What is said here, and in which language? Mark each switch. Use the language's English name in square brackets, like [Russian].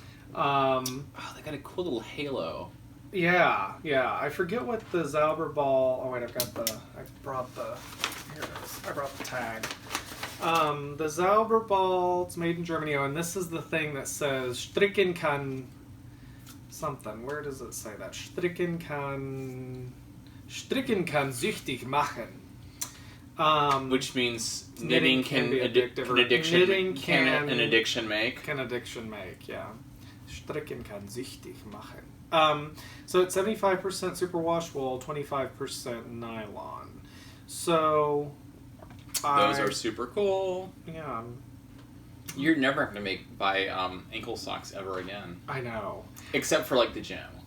[English] They got a cool little halo. Yeah. I forget what the Zauberball... Oh, wait, I brought the... Here it is. I brought the tag. The Zauberball, it's made in Germany, and this is the thing that says [German] Stricken kann... [English] Something. Where does it say that? [German] Stricken kann süchtig machen. [English] Which means knitting can be addictive. Knitting can an addiction make. Can addiction make, yeah. [German] Stricken kann süchtig machen. [English] So it's 75% superwash wool, 25% nylon. So... Those are super cool. Yeah. You're never going to buy ankle socks ever again. I know. Except for like the gym.